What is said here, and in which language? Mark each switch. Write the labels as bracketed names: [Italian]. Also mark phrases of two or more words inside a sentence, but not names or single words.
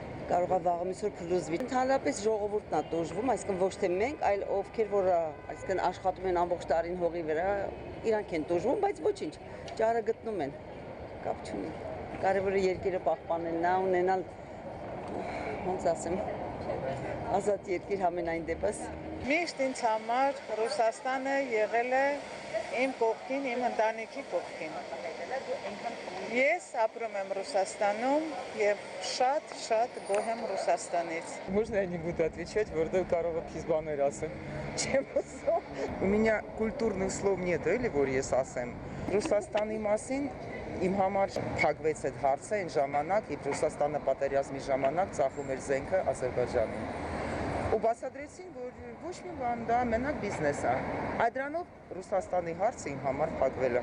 [Armenian] կարող է վաղը միսօր փլուզվի։ Ընդհանրապես ժողովուրդն է տոժվում, այսինքն ոչ թե մենք, այլ ովքեր որ այսինքն աշխատում են ամբողջ տարին հողի վրա, իրանք են տոժվում, բայց ոչինչ, ճարը գտնում են, կապ չունի։ Կարևորը երկիրը պահպանելն է, ունենալ, ոնց ասեմ, ազատ երկիր համենայն դեպս։ Միշտ ինձ համար Ռուսաստանը եղել է իմ կողքին, իմ ընտանիքի կողքին։ Ես ապրում եմ Ռուսաստանում եւ շատ գոհ եմ Ռուսաստանից։ [Russian] Можно я не буду отвечать, [Armenian] որտեղ կարող եք քիզ բաներ ասեմ։ Չեմ ասում։ [Russian] У меня культурных слов нет, [Armenian] էլի որ ես ասեմ։ Ռուսաստանի մասին իմ համար փակվեց այդ հարցը այն ժամանակ, երբ Ռուսաստանը պատերազմի ժամանակ ծախում էր զենքը Ադրբեջանին։ Ու բացատրեցին, որ ոչ մի բան դա մենակ բիզնես է։ Այդ դրանով Ռուսաստանի հարցը իմ համար փակվել է։